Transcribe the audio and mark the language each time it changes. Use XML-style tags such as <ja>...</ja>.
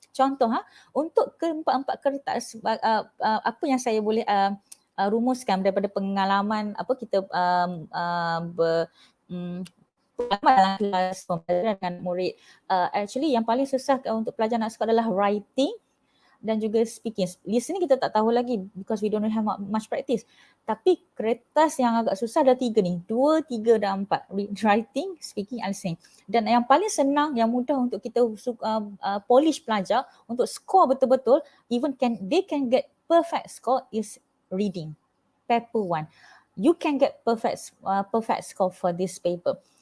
<ms>Contoh untuk keempat-empat kertas apa yang saya boleh rumuskan daripada pengalaman apa kita dalam kelas pembelajaran dengan murid. Actually yang paling susah untuk pelajar nak suka adalah writing dan juga speaking.</ms> <en>Listening</en> <ms>kita tak tahu lagi</ms> <en>because we don't have much practice.</en> <ms>Tapi kertas yang agak susah ada 3 ni. 2, 3 dan 4.</ms> <en>Writing, speaking and listening.</en> <ms>Dan yang paling senang, yang mudah untuk kita polish pelajar untuk score betul-betul,</ms> <en>even they can get perfect score is reading. Paper 1. You can get perfect score for this paper.</en>